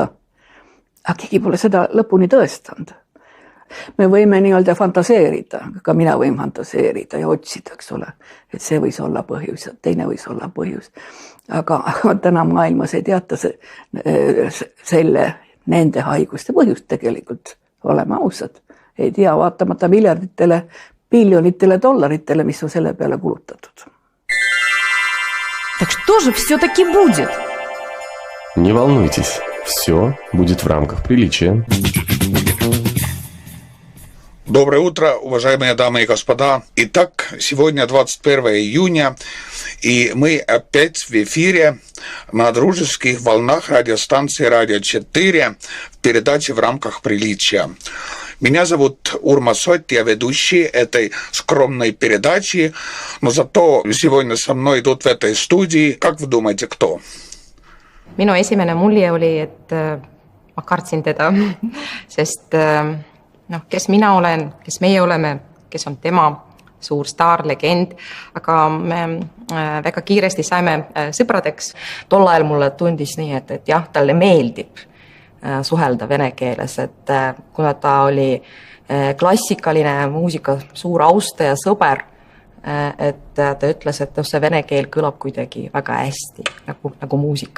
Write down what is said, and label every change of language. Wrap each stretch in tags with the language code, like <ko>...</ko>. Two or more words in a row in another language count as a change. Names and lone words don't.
<et>Aga keegi pole seda lõpuni tõestanud. Me võime nii-öelda fantaseerida, ka mina võin fantaseerida ja otsida, eks ole, et see võis olla põhjus ja teine võis olla põhjus. Aga täna maailmas ei teata nende haiguste põhjust tegelikult, oleme ausad. Ei tea vaatamata miljarditele, biljonitele dollaritele, mis on selle peale kulutatud.</et> <ru>Так что же все-таки будет? Не волнуйтесь, все будет в рамках приличия. Доброе утро, уважаемые дамы и господа. Итак, сегодня 21 июня, и мы опять в эфире на дружеских волнах радиостанции «Радио 4» в передаче «В рамках приличия». Меня зовут Урмас Ott, я ведущий этой скромной передачи, но зато сегодня со мной идут в этой студии. Как вы думаете, кто?</ru> <et>Minu esimene mulje oli, et ma kartsin teda, sest kes mina olen, kes meie oleme, kes on tema suur staar, legend, aga me väga kiiresti saime sõpradeks. Tol ajal mulle tundis nii, et jah, talle meeldib suhelda vene keeles, et kuna ta oli klassikaline muusika suur austaja sõber, et ta ütles, et see vene keel kõlab kuidagi väga hästi, nagu muusika.</et>